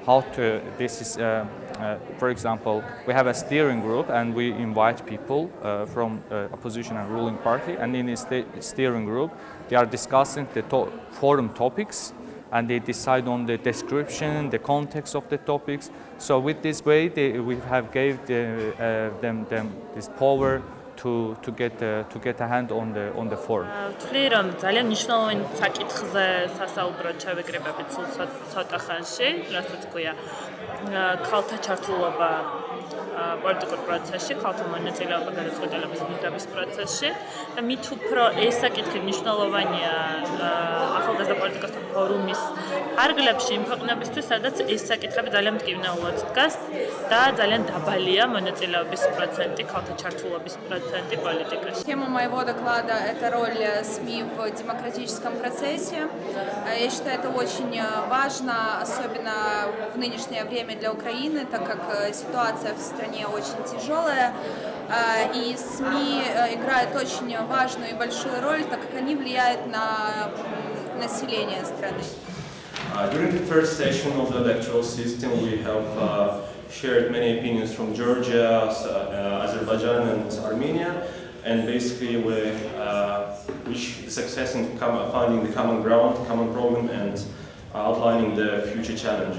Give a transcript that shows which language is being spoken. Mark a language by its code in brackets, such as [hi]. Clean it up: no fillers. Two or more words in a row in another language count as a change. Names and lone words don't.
[en] For example, we have a steering group and we invite people from opposition and ruling party, and in this steering group they are discussing the forum topics and they decide on the description, the context of the topics. So with this way we have gave them this power to get a hand on the forum. [ka] ვთვლი რომ ძალიან მნიშვნელოვანი საკითხზე სასაუბრო ჩავეკრებებით სულ ცოტა ხანში, რასაც ქვია ქალთა ჩართულობა პოლიტიკურ პროცესში, ქალთა მონაწილეობა გადაწყვეტილების მიღების პროცესში და მით უფრო ეს საკითხი მნიშვნელოვანია ახალგაზრდა პოლიტიკოსთა ფორუმის არგლებში იმ ქვეყნებისთვის, სადაც ეს საკითხები ძალიან მტკივნეულად დგას და ძალიან დაბალია მონაწილეობის პროცენტი, ქალთა ჩართულობის პროცენტი პოლიტიკაში. [ru] Тема моего доклада – это роль СМИ в демократическом процессе. Я считаю, это очень важно, особенно в нынешнее время для Украины, так как ситуация в стране очень тяжелая, и СМИ играют очень важную и большую роль, так как они влияют на население страны. [en] During the first session of the electoral system, we have shared many opinions from Georgia, Azerbaijan, and Armenia, and basically we reached success in finding the common ground, common problem, and outlining the future challenge.